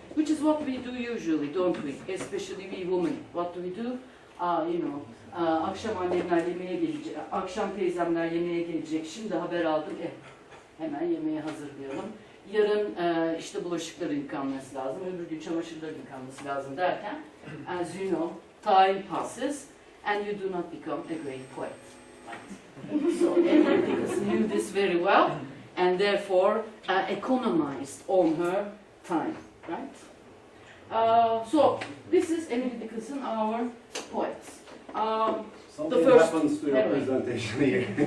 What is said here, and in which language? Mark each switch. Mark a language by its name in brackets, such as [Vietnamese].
[English] which is what we do usually, don't we? Especially we women. What do we do? [Turkish] You know, akşam annemler yemeğe gelecek, akşam teyzemler yemeğe gelecek. Şimdi haber aldım, hemen yemeğe hazırlayalım. Yarın işte bulaşıkların yıkanması lazım, öbür gün çamaşırların yıkanması lazım derken, [English] as you know, time passes and you do not become a great poet. Right? So Emily Dickinson knew this very well and therefore economized on her time. Right? So this is Emily Dickinson, our poet. Something happens to your presentation here.